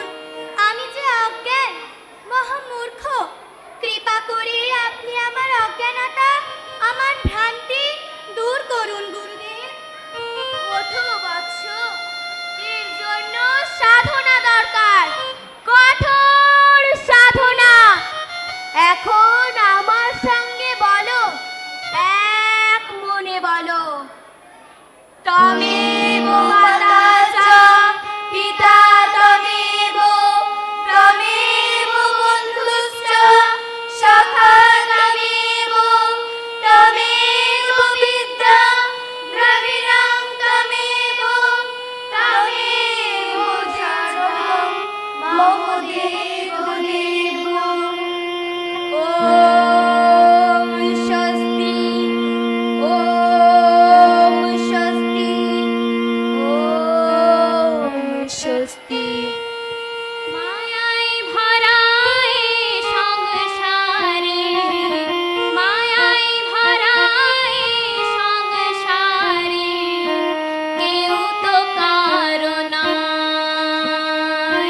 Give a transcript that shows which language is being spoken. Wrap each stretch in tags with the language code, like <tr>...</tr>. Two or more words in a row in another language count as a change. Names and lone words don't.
<bn>আমি যে অজ্ঞান, মহামূর্খ, কৃপা করে আপনি আমার অজ্ঞানতা, আমার ভ্রান্তি দূর করুন গুরুদেব। ওঠো বৎস, এর জন্য সাধনা দরকার, কঠোর সাধনা। এখন আমার সঙ্গে বলো, এক মনে বলো,</bn> <sa>তমেব মাতা চ পিতা তমেব, তমেব বন্ধুশ্চ সখা তমেব, তমেব বিদ্যা দ্রবিণং তমেব, তমেব সর্বং মম দেব দেব। ওম স্বস্তি, ওম স্বস্তি, ওম স্বস্তি।</sa> <bn>মায়ায় ভরায় সংসারে, মায়ায় ভরায় সংসারে, কেউ তো কারো নাই।</bn>